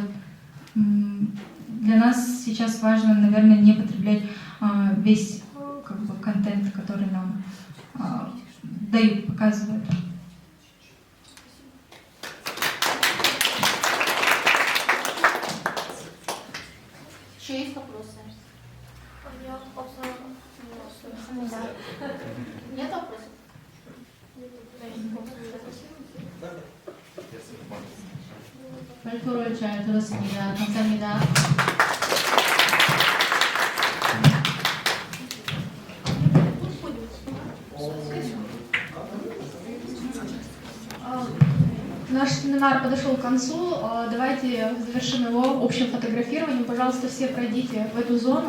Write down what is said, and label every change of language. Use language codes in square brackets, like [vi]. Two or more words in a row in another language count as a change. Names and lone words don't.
[ru] Для нас сейчас важно, наверное, не потреблять весь как бы, контент, который нам дают, показывают. Еще есть вопросы? Нет вопросов? [ko] 발표를 잘 들었습니다. 감사합니다. [ru] Наш семинар подошел к концу. Давайте завершим его общим фотографированием. Пожалуйста, все пройдите в эту зону.